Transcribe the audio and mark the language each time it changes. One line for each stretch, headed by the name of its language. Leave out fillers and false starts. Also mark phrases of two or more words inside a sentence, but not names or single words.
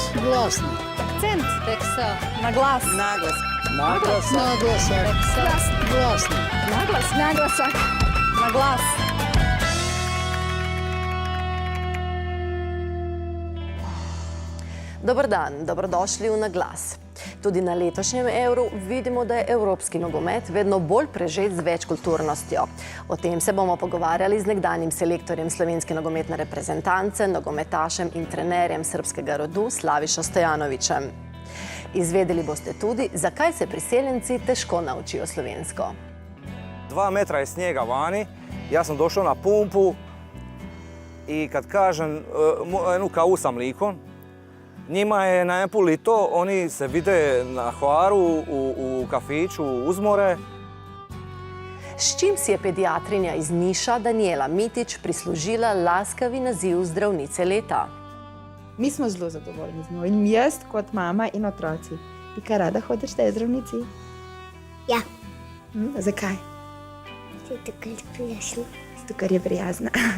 Croatian: Glasno. Akcent. Teksa. Na glas. Naglas. Naglasak. Naglasak. Teksa. Glasno. Naglas. Naglasak. Na glas.
Slovenian: Dobar dan, dobrodošli v Na glas. Tudi na letošnjem Euru vidimo, da je evropski nogomet vedno bolj prežet z večkulturnostjo. O tem se bomo pogovarjali z nekdanjim selektorjem slovenske nogometne reprezentance, nogometašem in trenerjem srbskega rodu Slavišo Stojanovićem. Izvedeli boste tudi, zakaj se priseljenci težko naučijo slovensko.
Croatian: 2 metra je snijega vani, ja sam došao na pumpu i kad kažem jednu kavu sa mlikom, njima je najedanput lito, oni se vide na Hvaru, u kafiću, uzmore.
Slovenian: S čim si je pediatrinja iz Niša Danijela Mitić prislužila laskavi naziv zdravnice leta? Mi smo zelo zadovoljni z njo in jaz kot mama in otroci. Ti kaj rada hodiš tej zdravnici? Ja. Zakaj? Zato, ker je prijazna. Zato, ker je prijazna.